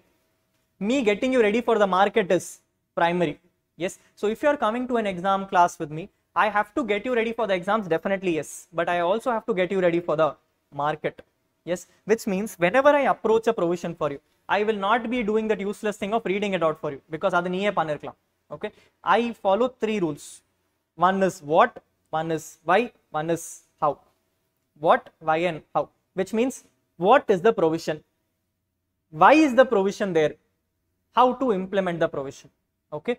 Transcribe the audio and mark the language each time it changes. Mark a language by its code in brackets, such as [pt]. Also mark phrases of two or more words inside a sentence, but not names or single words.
[en] Me getting you ready for the market is primary. Yes. So if you are coming to an exam class with me, I have to get you ready for the exams, definitely yes. But I also have to get you ready for the market. Yes. Which means whenever I approach a provision for you, I will not be doing that useless thing of reading it out for you, because [ta] அது நீயே பண்ணிக்கலாம். [en] Okay. I follow three rules. One is what, one is why, one is how. What, why, and how. Which means what is the provision? Why is the provision there? How to implement the provision. Okay.